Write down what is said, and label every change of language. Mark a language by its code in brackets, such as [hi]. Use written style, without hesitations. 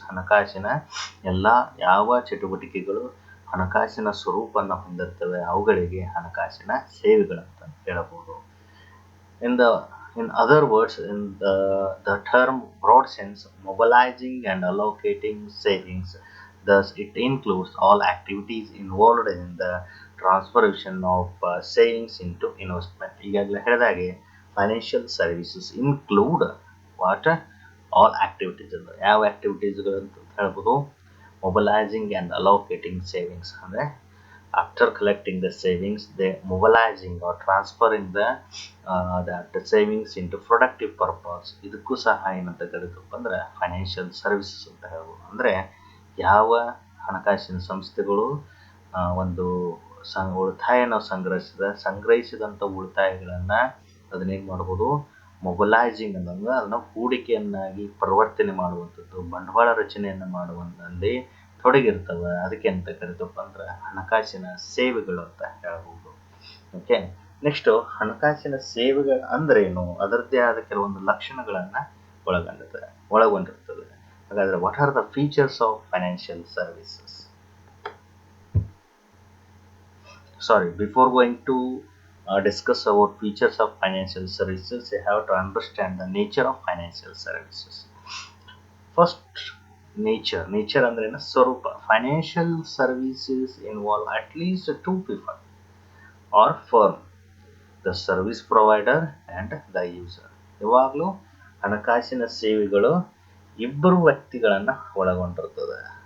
[kn] ಹಣಕಾಸಿನ ಯಾವ ಚಟುವಟಿಕೆಗಳು ಹಣಕಾಸಿನ ಸ್ವರೂಪವನ್ನು ಹೊಂದಿರ್ತವೆ ಅವುಗಳಿಗೆ ಹಣಕಾಸಿನ ಸೇವೆಗಳಂತ ಹೇಳಬಹುದು. [en] In other words, in the term broad sense, mobilizing and allocating savings. Thus, it includes all activities involved in the transformation of savings into investment. [kn] ಈಗಾಗಲೇ ಹೇಳಿದಾಗೆ [en] Financial services include all activities. [kn] ಅಂದರೆ ಯಾವ ಆಕ್ಟಿವಿಟೀಸ್ಗಳು ಅಂತ ಹೇಳ್ಬೋದು? [en] Mobilising and allocating savings. ಅಂದರೆ after collecting the savings, they mobilising or transferring the savings into productive purpose. [kn] ಇದಕ್ಕೂ ಸಹ ಏನಂತ ಕರೀತಪ್ಪ ಅಂದ್ರೆ ಫೈನಾನ್ಷಿಯಲ್ ಸರ್ವಿಸಸ್ ಅಂತ ಹೇಳ್ಬೋದು. ಅಂದರೆ ಯಾವ ಹಣಕಾಸಿನ ಸಂಸ್ಥೆಗಳು ಒಂದು ಉಳಿತಾಯನ ಸಂಗ್ರಹಿಸಿದಂಥ ಉಳಿತಾಯಗಳನ್ನು ಅದನ್ನೇನು ಮಾಡ್ಬೋದು? ಮೊಬಲೈಸಿಂಗ್ ಅಂತಂದ್ರೆ ಅದನ್ನು ಹೂಡಿಕೆಯನ್ನಾಗಿ ಪರಿವರ್ತನೆ ಮಾಡುವಂಥದ್ದು, ಬಂಡವಾಳ ರಚನೆಯನ್ನು ಮಾಡುವಂಥಲ್ಲಿ ತೊಡಗಿರ್ತವೆ. ಅದಕ್ಕೆ ಅಂತ ಕರೀತಪ್ಪ ಅಂದ್ರೆ ಹಣಕಾಸಿನ ಸೇವೆಗಳು ಅಂತ ಹೇಳ್ಬೋದು. ಓಕೆ, ನೆಕ್ಸ್ಟ್ ಹಣಕಾಸಿನ ಸೇವೆಗಳು ಅಂದ್ರೇನು, ಅದರದ್ದೇ ಆದ ಕೆಲವೊಂದು ಲಕ್ಷಣಗಳನ್ನು ಒಳಗೊಂಡಿರ್ತದೆ. [en] ಹಾಗಾದ್ರೆ what are the features of financial services? Before going to discuss about features of financial services, you have to understand the nature of financial services. [kn] First, nature ಅಂದ್ರೆ ಸ್ವರೂಪ. [en] Financial services involve at least two people or firm, the service provider and the user. [kn] ಯಾವಾಗಲೂ ಹಣಕಾಸಿನ ಸೇವೆಗಳು ಇಬ್ಬರು ವ್ಯಕ್ತಿಗಳನ್ನು ಒಳಗೊಂಡಿರ್ತದೆ.